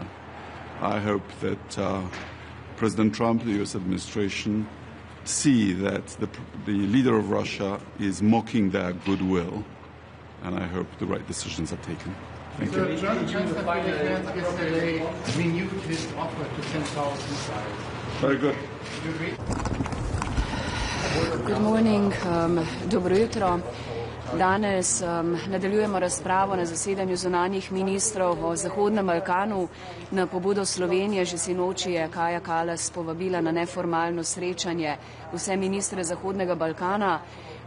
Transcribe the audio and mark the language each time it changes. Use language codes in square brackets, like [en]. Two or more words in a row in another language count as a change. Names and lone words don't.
[en] I hope that President Trump, the US administration, see that the leader of Russia is mocking their goodwill, and I hope the right decisions are taken. Thank you. Yesterday renewed his offer to 10,000 missiles. Very good. Good morning. [sl] Dobro jutro. Danes nadaljujemo razpravo na zasedanju zunanjih ministrov o Zahodnem Balkanu. Na pobudo Slovenije že sinoči je Kaja Kallas povabila na neformalno srečanje vse ministre Zahodnega Balkana.